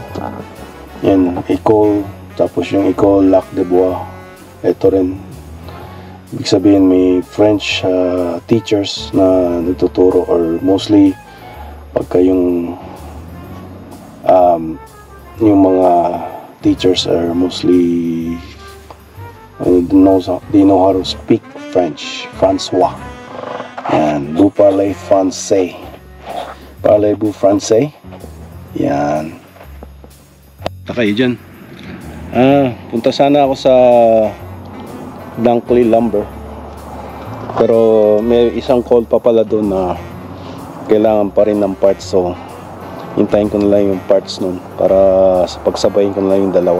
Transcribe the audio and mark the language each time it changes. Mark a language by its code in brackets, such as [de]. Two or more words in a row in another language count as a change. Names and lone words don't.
[tl] Ayan. Ecole. Tapos yung Ecole Lac de Bois. Ito rin. Ibig sabihin may [en] French teachers [tl] na nagtuturo, [en] or mostly [tl] pagka yung mga [en] teachers are mostly they know how to speak French. [tl] François. [fr] Yan. Vous parlez français. Parlez-vous français? [tl] Yan. Kayo dyan. Punta sana ako sa Dunkley Lumber. Pero may isang call pa pala doon na kailangan pa rin ng parts. So, hintayin ko na lang yung parts nun para pagsabayin ko na lang yung dalawa.